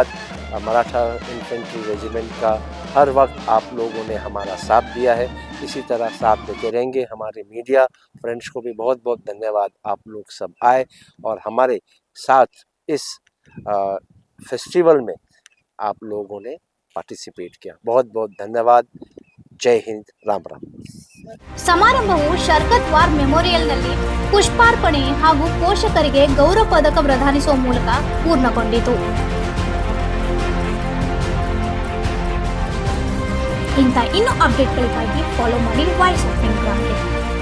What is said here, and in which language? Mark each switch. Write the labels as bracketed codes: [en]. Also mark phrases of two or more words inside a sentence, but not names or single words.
[hi] मराठा इन्फेंट्री रेजिमेंट का हर वक्त आप लोगों ने हमारा साथ दिया है, इसी तरह साथ देते रहेंगे। हमारे [en] media friends [hi] को भी बहुत बहुत धन्यवाद। आप लोग सब आए और हमारे साथ इस फेस्टिवल में आप लोगों ने पार्टिसिपेट किया। बहुत बहुत धन्यवाद। जय हिंद, राम राम। [kn] ಸಮಾರಂಭವು ಶರ್ಕತ್ ವಾರ್ ಮೆಮೋರಿಯಲ್ನಲ್ಲಿ ಪುಷ್ಪಾರ್ಪಣೆ ಹಾಗೂ ಪೋಷಕರಿಗೆ ಗೌರವ ಪದಕ ಪ್ರದಾನಿಸುವ ಮೂಲಕ ಪೂರ್ಣಗೊಂಡಿತು. ಇಂಥ ಇನ್ನೂ ಅಪ್ಡೇಟ್ಗಳಿಗಾಗಿ ಫಾಲೋ ಮಾಡಿ ವಾಯ್ಸ್ ಆಫ್ ಇಂಡಿಯಾ.